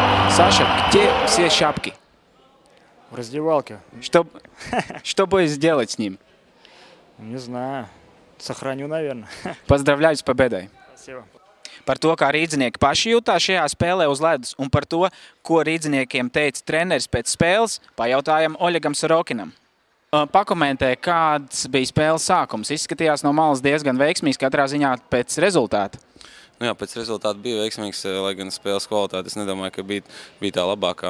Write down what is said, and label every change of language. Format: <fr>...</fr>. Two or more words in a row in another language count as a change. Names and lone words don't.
<ru>Saša, где все шапки? В раздевалке. Что будешь делать с ним? Не знаю. Сохраню, наверное. Поздравляю с победой. Спасибо.</ru> <lv>Par to, kā rīdzinieki paši jutās šajā spēlē uz ledus, un par to, ko rīdziniekiem teica treneris pēc spēles, pajautājam Oļegam Sorokinam. Pakomentē, kāds bija spēles sākums. Izskatījās no malas diezgan veiksmīgs katrā ziņā pēc rezultāta. Nu jā, pēc rezultāta bija veiksmīgs, lai gan spēles kvalitāte, es nedomāju, ka bija tā labākā.</lv>